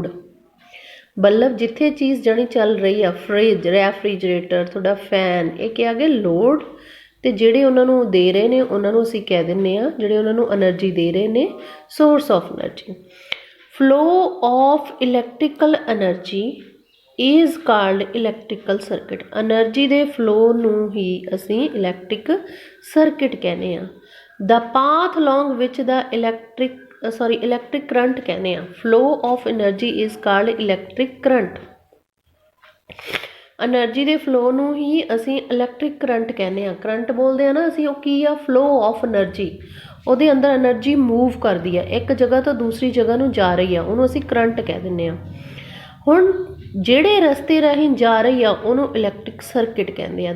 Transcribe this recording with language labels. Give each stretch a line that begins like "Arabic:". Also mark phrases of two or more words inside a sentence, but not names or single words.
Punjabi: ਬੱਲਬ ਜਿੱਥੇ ਚੀਜ਼ ਜਾਣੀ ਚੱਲ ਰਹੀ ਆ, ਫਰਿੱਜ, ਰੈਫਰੀਜਰੇਟਰ, ਤੁਹਾਡਾ ਫੈਨ, ਇਹ ਕਿਹਾ ਗਿਆ ਲੋਡ। ਤੇ ਜਿਹੜੇ ਉਹਨਾਂ ਨੂੰ ਦੇ ਰਹੇ ਨੇ ਉਹਨਾਂ ਨੂੰ ਅਸੀਂ ਕਹਿ ਦਿੰਦੇ ਹਾਂ, ਜਿਹੜੇ ਉਹਨਾਂ ਨੂੰ ਐਨਰਜੀ ਦੇ ਰਹੇ ਨੇ,
English: source of energy. flow of electrical energy is called electrical circuit.
Punjabi: ਐਨਰਜੀ ਦੇ ਫਲੋ ਨੂੰ ਹੀ ਅਸੀਂ
English: electric circuit
Punjabi: ਕਹਿੰਦੇ ਹਾਂ।
English: the path along which the electric current
Punjabi: ਕਹਿੰਦੇ ਹਾਂ।
English: flow of energy is called electric current.
Punjabi: ਐਨਰਜੀ ਦੇ ਫਲੋ ਨੂੰ ਹੀ ਅਸੀਂ
English: electric current
Punjabi: ਕਹਿੰਦੇ ਹਾਂ। ਕਰੰਟ ਬੋਲਦੇ ਆ ਨਾ ਅਸੀਂ, ਉਹ ਕੀ ਆ,
English: flow of energy.
Punjabi: ਉਹਦੇ ਅੰਦਰ
English: energy move
Punjabi: ਕਰਦੀ ਆ, ਇੱਕ ਜਗ੍ਹਾ ਤੋਂ ਦੂਸਰੀ ਜਗ੍ਹਾ ਨੂੰ ਜਾ ਰਹੀ ਆ, ਉਹਨੂੰ ਅਸੀਂ ਕਰੰਟ ਕਹਿ ਦਿੰਦੇ ਹਾਂ। ਹੁਣ ਜਿਹੜੇ ਰਸਤੇ ਰਾਹੀਂ ਜਾ ਰਹੀ ਆ ਉਹਨੂੰ
English: electric circuit
Punjabi: ਕਹਿੰਦੇ ਆ।